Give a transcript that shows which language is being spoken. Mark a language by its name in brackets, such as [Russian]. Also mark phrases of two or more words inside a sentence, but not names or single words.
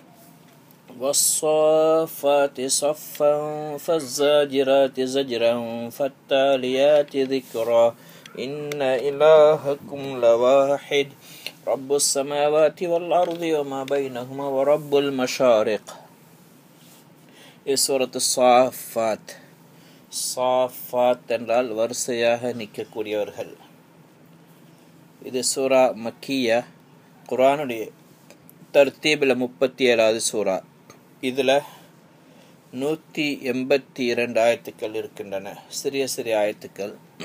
[Arabic] والصافات صفا فالزاجرات زجرا فالتاليات ذكرا إن إلهكم لواحد رب السماوات والأرض وما بينهما ورب المشارق. [Tamil] சூரத்து சாஃபாத். சாஃபாத் என்றால் வரிசையாக நிற்கக்கூடியவர்கள். இது [Arabic] سورة مكية, [Tamil] குர்ஆனுடைய தர்த்தீபில் 37வது சூரா. இதில் 182 ஆயத்துக்கள் இருக்கின்றன, சிறிய சிறிய ஆயத்துக்கள்.